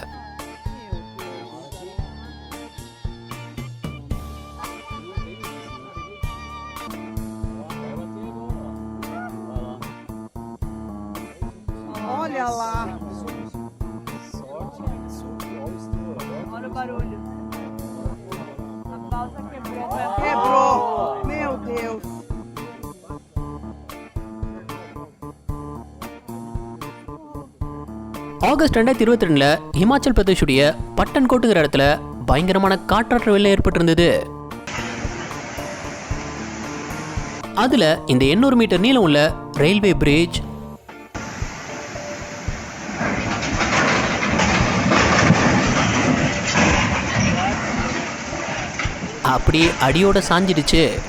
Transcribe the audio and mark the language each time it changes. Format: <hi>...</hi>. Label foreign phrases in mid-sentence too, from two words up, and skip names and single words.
<pt>Olha lá. Olha o barulho. A balsa quebrou. Quebrou. Meu Deus.</pt> <ta>ஆகஸ்ட் 2022 ஹிமாச்சல் பிரதேஷுடைய பட்டன்கோட்டுங்கிற இடத்துல பயங்கரமான காற்றாற்று வெள்ளம் ஏற்பட்டிருந்தது. அதுல இந்த 800 மீட்டர் நீளம் உள்ள</ta> <en>railway bridge</en> <ta>அப்படியே அடியோட சாஞ்சிடுச்சு.</ta>